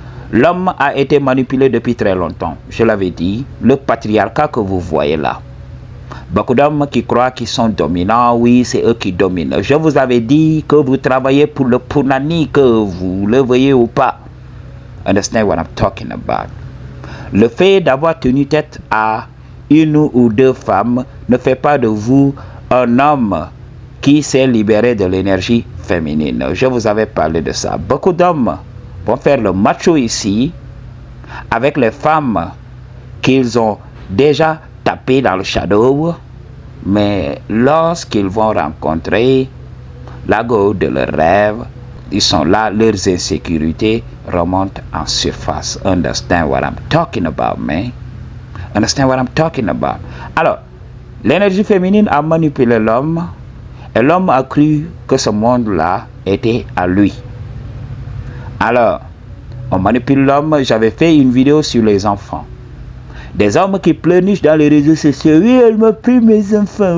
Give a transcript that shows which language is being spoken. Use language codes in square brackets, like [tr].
[fr] L'homme a été manipulé depuis très longtemps, je l'avais dit, le patriarcat que vous voyez là. Beaucoup d'hommes qui croient qu'ils sont dominants, oui, c'est eux qui dominent. Je vous avais dit que vous travaillez pour le Punani, que vous le voyez ou pas. [en] Understand what I'm talking about? [fr] Le fait d'avoir tenu tête à une ou deux femmes ne fait pas de vous un homme qui s'est libéré de l'énergie féminine. Je vous avais parlé de ça. Beaucoup d'hommes vont faire le macho ici avec les femmes qu'ils ont déjà tapé dans le shadow, mais lorsqu'ils vont rencontrer la go de leurs rêves, ils sont là, leurs insécurités remontent en surface. [en] Understand what I'm talking about, man? Understand what I'm talking about? [fr] Alors, l'énergie féminine a manipulé l'homme et l'homme a cru que ce monde-là était à lui. Alors, on manipule l'homme. J'avais fait une vidéo sur les enfants. Des hommes qui pleurnichent dans les réseaux sociaux. Oui, elle m'a pris mes enfants.